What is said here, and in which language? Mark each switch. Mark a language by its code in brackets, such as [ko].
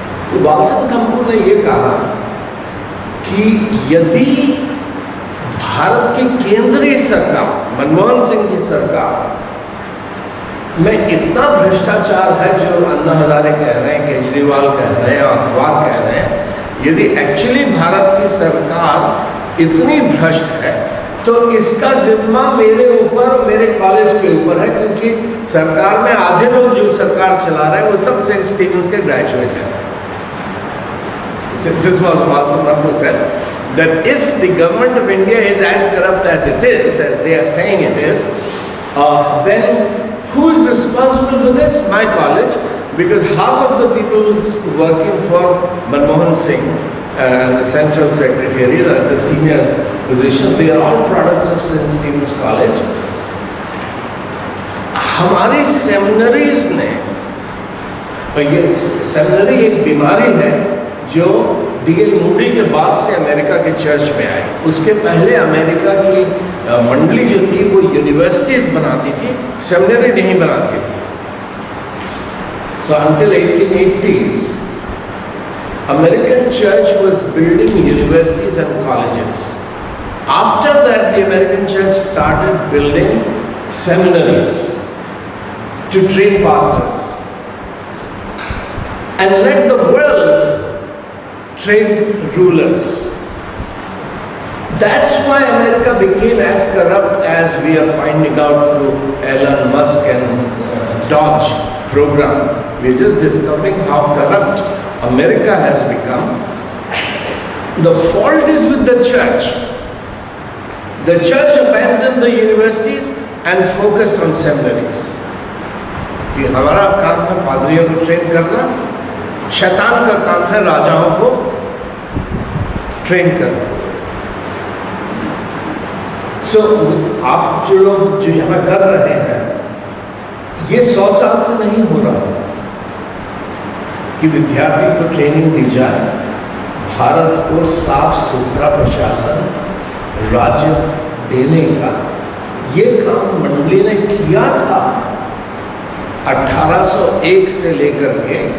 [hi] तो वालसन थम्पू ने ये कहा कि यदि भारत की केंद्रीय सरकार, मनमोहन सिंह की सरकार में इतना भ्रष्टाचार है जो अन्ना हजारे कह रहे हैं, केजरीवाल कह रहे हैं, अखबार कह रहे हैं, यदि एक्चुअली भारत की सरकार इतनी भ्रष्ट है तो इसका जिम्मा मेरे ऊपर और मेरे कॉलेज के ऊपर है, क्योंकि सरकार में आधे लोग जो सरकार चला रहे हैं वो सब सेंट स्टीफेंस के ग्रेजुएट हैं। [en] This was Valsam Thampu said that if the government of India is as corrupt as it is, as they are saying it is, then who is responsible for this? My college, because half of the people working for Manmohan Singh and the Central Secretariat, the senior positions, they are all products of St. Stephen's College. [hi] हमारी seminaries ने, ये seminary एक बीमारी है जो DL. Moody के बाद से अमेरिका के चर्च में आए। उसके पहले अमेरिका की मंडली जो थी वो यूनिवर्सिटीज बनाती थी, सेमिनरी नहीं बनाती थी। [en] So until 1880s, American church was building universities and colleges. After that, the American church started building seminaries to train pastors and let the world train rulers. That's why America became as corrupt as we are finding out through Elon Musk and Dodge program. We're just discovering how corrupt America has become. The fault is with the church. The church abandoned the universities and focused on seminaries. [hi] कि हमारा काम है पादरियों को train करना, शैतान का काम है राजाओं को ट्रेन करना। So, आप जो लोग जो यहाँ कर रहे हैं, ये 100 साल से नहीं हो रहा था कि विद्यार्थी को ट्रेनिंग दी जाए, भारत को साफ सुथरा प्रशासन, राज्य देने का ये काम मंडली ने किया था 1801 से लेकर के।